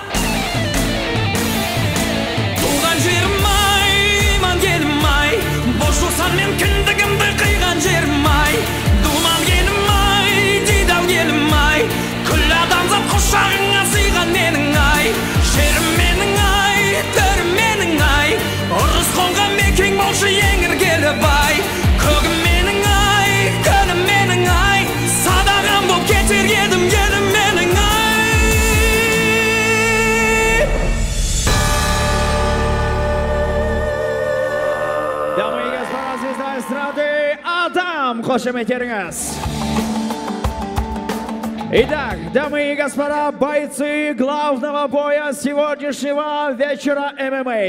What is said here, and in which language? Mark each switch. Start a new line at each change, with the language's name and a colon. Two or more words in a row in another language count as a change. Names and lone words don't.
Kazakh: Туған жерім ай, иман келім ай, бош жусан мен кіндігімді қиған жерім ай, думан келім ай, дидал келім ай, күл адамзат құшағыңа сыйған менің ай, жерім менің ай, төрім менің ай, ұрыс қонған мекен болшы ең іргелі бай, көгім менің ай, күнім менің ай, садағам боп кетер едім елім менің ай.
Russian: Дамы и господа, звезда эстрады Адам, қошеметтеріңіз. Итак, дамы и господа, бойцы главного боя сегодняшнего вечера ММА.